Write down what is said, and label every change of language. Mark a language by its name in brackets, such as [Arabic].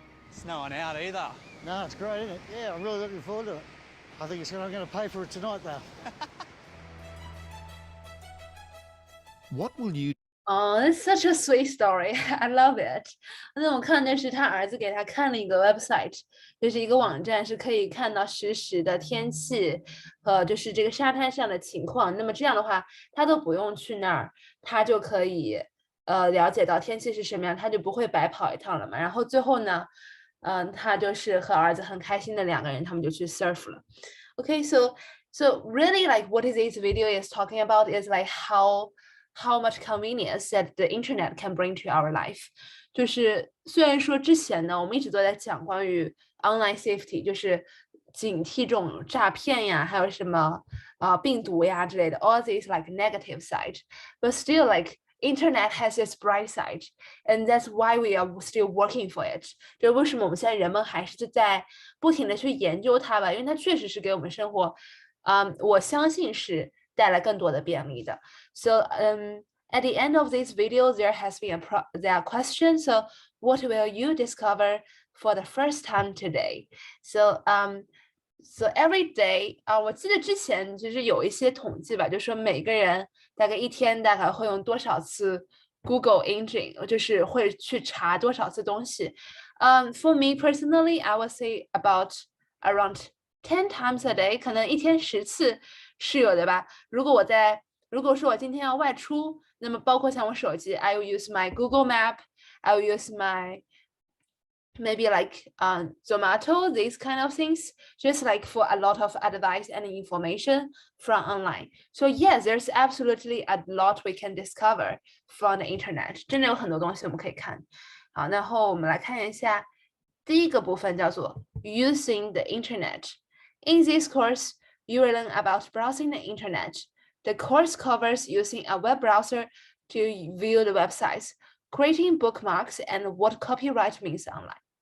[English] It's no one out either. No, it's great, isn't it? Yeah, I'm really looking forward to it. I think I'm going to pay for it tonight, though. What will you Oh, it's such a sweet story. I love it. [Chinese] 那我看的是他儿子给他看了一个 website， 就是一个网站，是可以看到实时的天气和就是这个沙滩上的情况。那么这样的话，他都不用去那儿，他就可以了解到天气是什么样，他就不会白跑一趟了嘛。然后最后呢，他就是和儿子很开心的两个人，他们就去 surf 了。 [English] Okay, so really like what this video is talking about is like how much convenience that the internet can bring to our life。 [Chinese] 就是虽然说之前呢，我们一直都在讲关于 online safety， 就是警惕这种诈骗呀，还有什么病毒呀之类的 [English] all these like negative side, but still like internet has its bright side, and that's why we are still working for it。 [Chinese] 就为什么我们现在人们还是在不停的去研究它吧，因为它确实是给我们生活我相信是带来更多的便利的。 [English] So at the end of this video there has been there are questions. So what will you discover for the first time today? So every day [Chinese] 我记得之前就是有一些统计吧，就是说每个人大概一天大概会用多少次 Google Engine， 就是会去查多少次东西。 [English] For me personally, I would say about around 10 times a day， [Chinese] 可能一天10次是有的吧。如果说我今天要外出，那么包括像我手机 [English] I will use my Google Map, I will use my maybe like Zomato, these kind of things, just like for a lot of advice and information from online. So yes, there's absolutely a lot we can discover from the internet. [Chinese] 真的有很多东西我们可以看。好，然后我们来看一下第一个部分叫做 [English] using the internet. In this course, you will learn about browsing the internet. The course covers using a web browser to view the websites, creating bookmarks, and what copyright means online.